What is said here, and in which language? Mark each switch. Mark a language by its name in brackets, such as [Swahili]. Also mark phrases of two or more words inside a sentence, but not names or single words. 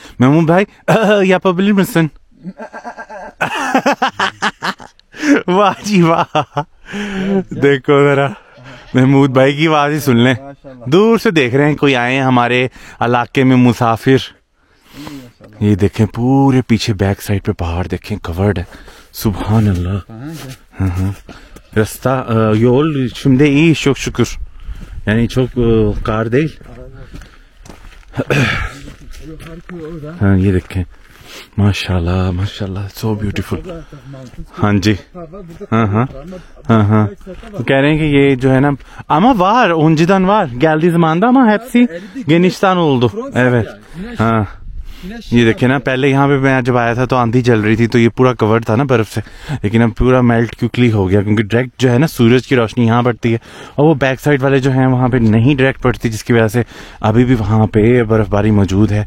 [Urdu] محمود بھائی یا [English] public mission. [Urdu] واہ جی واہ، دیکھو ذرا محمود بھائی کی آواز ہی سن لیں، دور سے دیکھ رہے ہیں کوئی آئے ہیں ہمارے علاقے میں مسافر. یہ دیکھیں پورے پیچھے [English] back side [Urdu] پہ پہاڑ دیکھیں کورڈ ہے, [Arabic] سبحان الله. [Turkish] रास्ता yol şimdi iyi çok şükür, yani çok kar değil। [Urdu] ہاں یہ دیکھیں ماشاءاللہ ماشاءاللہ, [English] so beautiful. [Urdu] ہاں جی ہاں کہہ رہے ہیں کہ یہ جو ہے نا [Turkish] ama var önceden var geldiği zamanda ama hepsi genişten oldu। [Urdu] evet ہاں یہ دیکھیے نا پہلے یہاں پہ میں جب آیا تھا تو آندھی چل رہی تھی تو یہ پورا کورڈ تھا نا برف سے، لیکن اب پورا [English] melt quickly [Urdu] ہو گیا کیونکہ ڈائریکٹ جو ہے نا سورج کی روشنی یہاں پڑتی ہے اور وہ [English] back side [Urdu] والے جو ہیں وہاں پہ نہیں ڈائریکٹ پڑتی، جس کی وجہ سے ابھی بھی وہاں پہ برف باری موجود ہے.